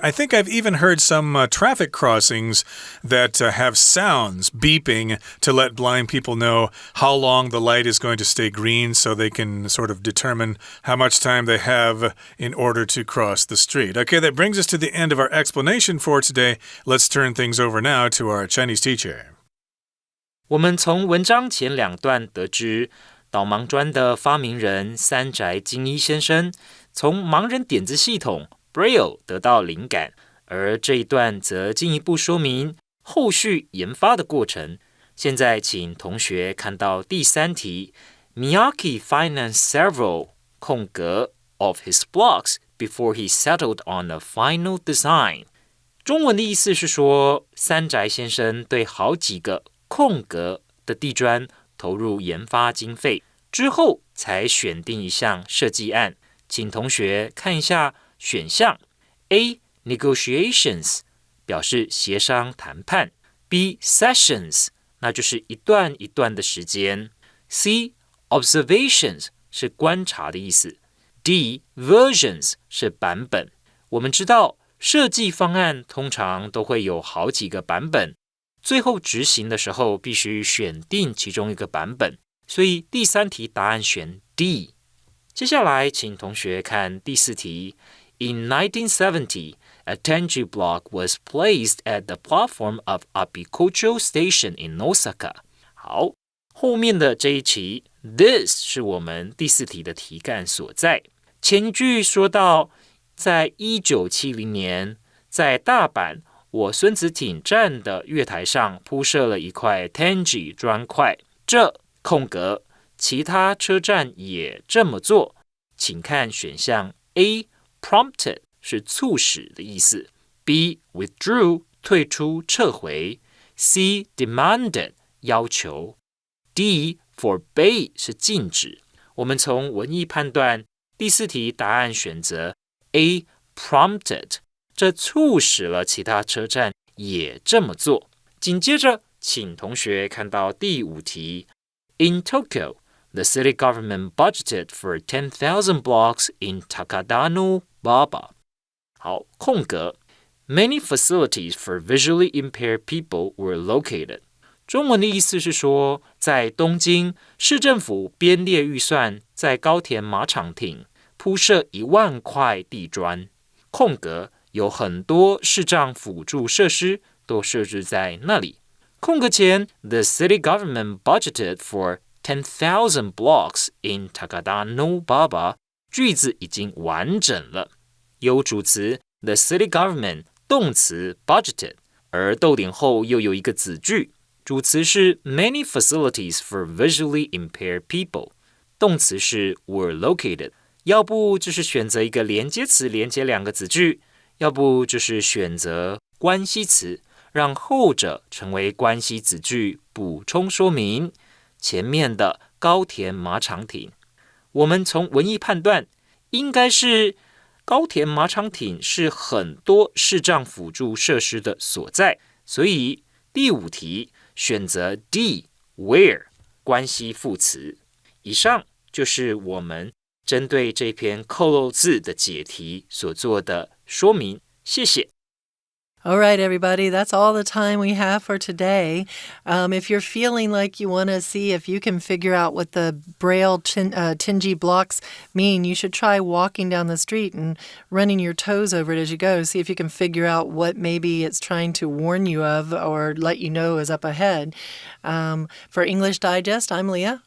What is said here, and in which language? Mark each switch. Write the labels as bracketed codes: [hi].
[en] I think I've even heard some traffic crossings that have sounds beeping to let blind people know how long the light is going to stay green so they can sort of determine how much time they have in order to cross the street. Okay, that brings us to the end of our explanation for today. Let's turn things over now to our Chinese teacher. [zh] 我们从文章前两段得知，导盲砖的发明人三宅精一先生从盲人点字系统 Braille 得到灵感，而这一段则进一步说明后续研发的过程。现在请同学看到第3题 [en] Miyake financed several [zh] 空格 [en] of his blocks before he settled on a final design。 [zh] 中文的意思是说，三宅先生对好几个空格的地砖投入研发经费，之后才选定一项设计案。请同学看一下选项 A. Negotiations 表示协商谈判， B. Sessions 那就是一段一段的时间， C. Observations 是观察的意思， D. Versions 是版本。我们知道设计方案通常都会有好几个版本，最后执行的时候必须选定其中一个版本，所以第3题答案选 D。接下来请同学看第4题。 [en] In 1970, a Tenji block was placed at the platform of Abicocho Station in Osaka. [zh] 好，后面的这一题 This 是我们第4题的题干所在。前一句说到在1970年在大阪我孙子町站的月台上铺设了一块 Tenji 砖块，这空格其他车站也这么做。请看选项 A prompted 是促使的意思， B withdrew 退出撤回， C demanded 要求， D forbade 是禁止。我们从文意判断，第4题答案选择 A prompted， 这促使了其他车站也这么做。紧接着请同学看到第5题。 [en] In Tokyo, the city government budgeted for 10,000 blocks in Takadano Baba. 好，空格 Many facilities for visually impaired people were located. [zh] 中文的意思是说，在东京市政府编列预算，在高田马场町铺设10000块地砖，空格有很多视障辅助设施都设置在那里。空格前 [en] The city government budgeted for 10,000 blocks in Takadano Baba [zh] 句子已经完整了，有主词 [en] the city government， [zh] 动词 budgeted， 而逗点后又有一个子句，主词是 [en] many facilities for visually impaired people， [zh] 动词是 [en] were located。 [zh] 要不就是选择一个连接词连接2个子句，要不就是选择关系词，让后者成为关系子句，补充说明前面的高田马场町。我们从文意判断，应该是高田马场町是很多视障辅助设施的所在，所以第5题选择 D where 关系副词。以上就是我们针对这篇扣漏字的解题所做的说明，谢谢。 [en] All right, everybody, that's all the time we have for today. If you're feeling like you want to see if you can figure out what the Braille Tenji blocks mean, you should try walking down the street and running your toes over it as you go. See if you can figure out what maybe it's trying to warn you of or let you know is up ahead. For English Digest, I'm Leah.